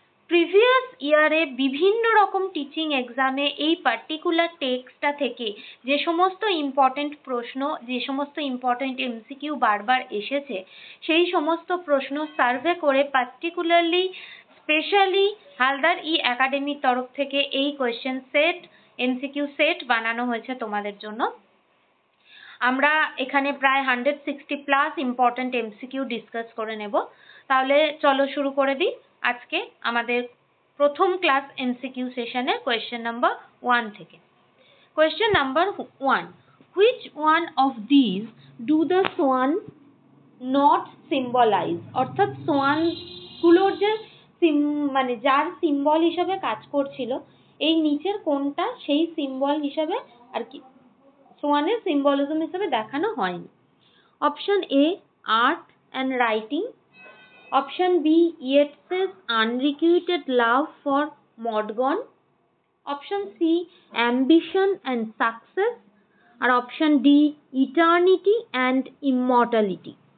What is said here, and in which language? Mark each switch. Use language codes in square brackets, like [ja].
[bn] Previous ইয়ারে বিভিন্ন রকম টিচিং এক্সামে এই পার্টিকুলার টেক্সটটা থেকে যে সমস্ত ইম্পর্টেন্ট প্রশ্ন, যে সমস্ত ইম্পর্টেন্ট এমসিকিউ বারবার এসেছে, সেই সমস্ত প্রশ্ন সার্ভে করে পার্টিকুলারলি স্পেশালি হালদার ই একাডেমির তরফ থেকে এই কোয়েশ্চেন সেট, এমসিকিউ সেট বানানো হয়েছে তোমাদের জন্য। আমরা এখানে প্রায় 160 প্লাস ইম্পর্টেন্ট এমসিকিউ ডিসকাস করে নেব। তাহলে চলো শুরু করে দিই আজকে আমাদের প্রথম ক্লাস এমসিকিউ সেশনের কোয়েশ্চেন নাম্বার 1 থেকে। [en] Question number 1, which one of these do the swan not symbolize? [bn] অর্থাৎ সোয়ান গুলোর যে মানে যার সিম্বল হিসাবে কাজ করছিল, এই নিচের কোনটা সেই সিম্বল হিসাবে আর কি সোয়ানের সিম্বলিজম হিসেবে দেখানো হয়নি। [en] Option A art and writing, option B Yeats's unrequited love for Maud Gonne, option C ambition and success, আর option D eternity and immortality.